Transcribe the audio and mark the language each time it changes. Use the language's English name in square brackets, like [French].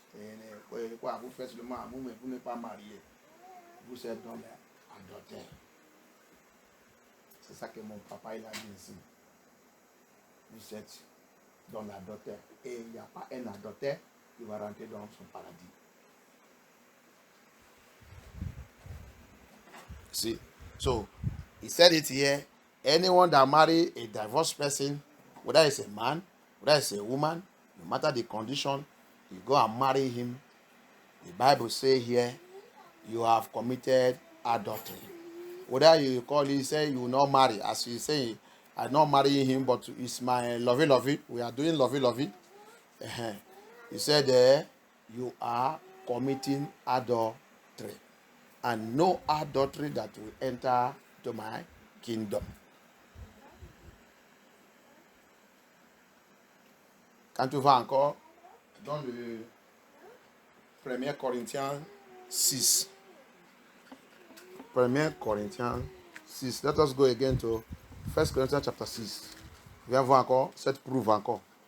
[French] Et, quoi, vous faites seulement amour, mais vous n'êtes pas marié. Vous êtes dans l'adultère. C'est ça que mon papa il a dit ici. Vous êtes dans l'adultère. Et il n'y a pas un adultère qui va rentrer dans son paradis. [English] See, so he said it here. Anyone that marry a divorced person, whether it's a man, Whether it's a woman, no matter the condition, you go and marry him. The Bible says here, you have committed adultery. Whether you call it, say you will not marry, as you say, I'm not marrying him, but it's my lovey. We are doing lovey. He said there, you are committing adultery. And no adultery that will enter to my kingdom. [French] Quand tu vas encore dans le 1 Corinthiens 6. 1 Corinthiens 6. [English] Let us go again to 1 Corinthians chapter 6. [French] Viens voir encore cette prouve encore.